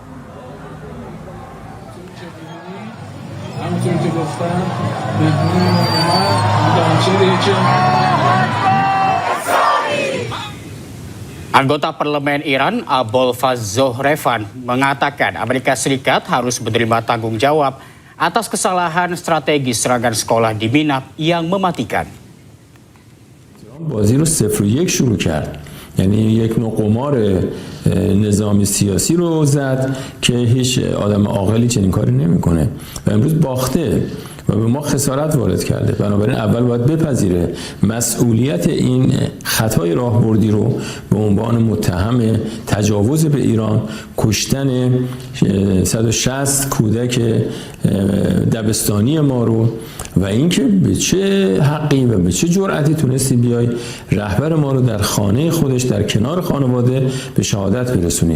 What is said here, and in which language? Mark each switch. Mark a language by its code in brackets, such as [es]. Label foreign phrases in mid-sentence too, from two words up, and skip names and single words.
[id] Anggota Parlemen Iran, Abolfaz Zohrevan, mengatakan Amerika Serikat harus menerima tanggung jawab atas kesalahan strategi serangan sekolah di Minab yang mematikan. [fa] بازی رو 0-1 شروع کرد، یعنی یک نوع قمار نظامی سیاسی رو زد که هیچ آدم عاقلی چنین کاری نمیکنه و امروز باخته و به ما خسارت وارد کرده. بنابراین اول باید بپذیره مسئولیت این خطای راهبردی رو به عنوان متهم تجاوز به ایران، کشتن 160 کودک دبستانی ما رو و اینکه به چه حقی و به چه جرأتی تونستی بیای رهبر ما رو در خانه خودش در کنار خانواده به شهادت برسونی.